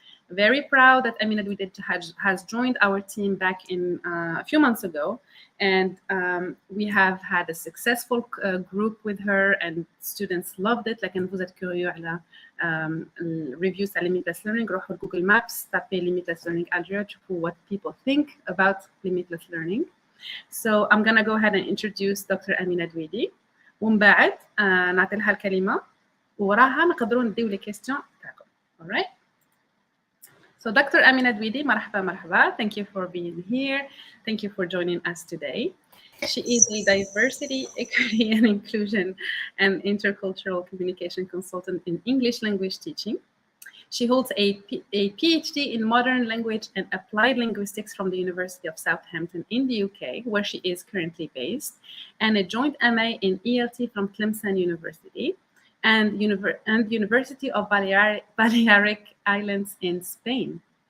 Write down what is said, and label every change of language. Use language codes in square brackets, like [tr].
[en] Very proud that Amina Douidi has joined our team back in a few months ago, and we have had a successful group with her, and students loved it. Like, [fr] vous êtes curieux [en] على reviews على limitless learning, [ar] روحوا [en] Google Maps, [fr] tapez [en] limitless learning Algeria, [ar] تشوفوا [en] what people think about limitless learning. So I'm gonna go ahead and introduce Dr. Amina Douidi. [ar] ومن بعد نعطي لها الكلمة وراها نقدروا نديو [fr] لي كيستيون [ar] تاعكم. [en] All right. So Dr. Amina Douidi, marhaba. Thank you for being here. Thank you for joining us today. She is a diversity, equity, and inclusion and intercultural communication consultant in English language teaching. She holds a PhD in modern language and applied linguistics from the University of Southampton in the UK, where she is currently based, and a joint MA in ELT from Tlemcen University and University of Balearic Islands in Spain.